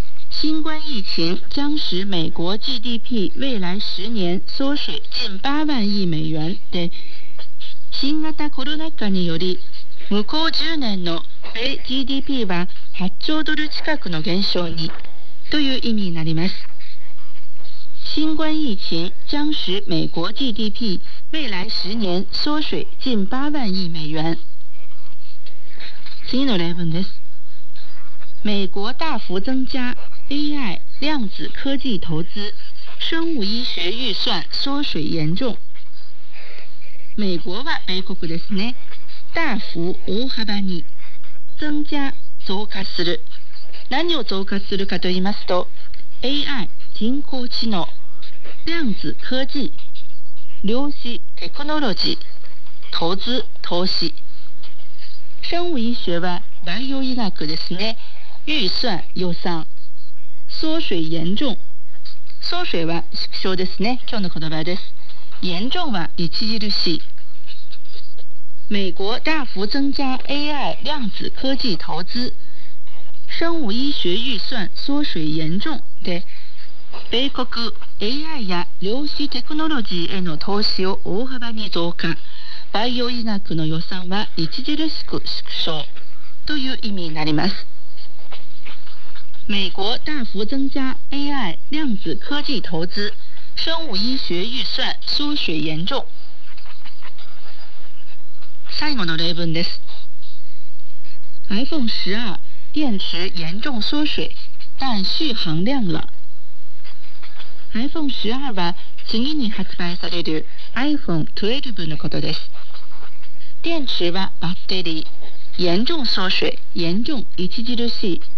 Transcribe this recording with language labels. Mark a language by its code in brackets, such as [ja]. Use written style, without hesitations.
[zh] 新冠疫情将使美国 GDP 未来10年缩水近8万亿美元 [ja] で、新型コロナ禍により向こう10年の米 GDP は8兆ドル近くの減少にという意味になります。 [zh] 新冠疫情将使美国 GDP 未来10年缩水近8万亿美元。 [ja] 次の例文です。 [zh] 美国大幅增加AI 量子科技投资，生物医学预算缩水严重。 [ja] 美国は米国ですね。大幅大幅に增加増加する。何を増加するかと言いますと、AI 人工知能、量子科技、量子テクノロジー、投資投資。生物医学はバイオ医学ですね。预算予算。缩水严重、缩水は縮小ですね。今日の言葉です。严重は著しい。 [zh] 美国大幅增加 AI 量子科技投资，生物医学预算缩水严重 [ja] で、米国 AI や量子テクノロジーへの投資を大幅に増加、バイオ医学の予算は著しく縮小という意味になります。 [zh] 美国大幅增加 AI 量子科技投资，生物医学预算缩水严重。 [ja] 最後の例文です。 [zh] iPhone 12电池严重缩水，但续航亮了。 [ja] iPhone 12は次に発売される iPhone 12のことです。電池はバッテリー、 [zh] 严重缩水，严重 [ja] 著しい。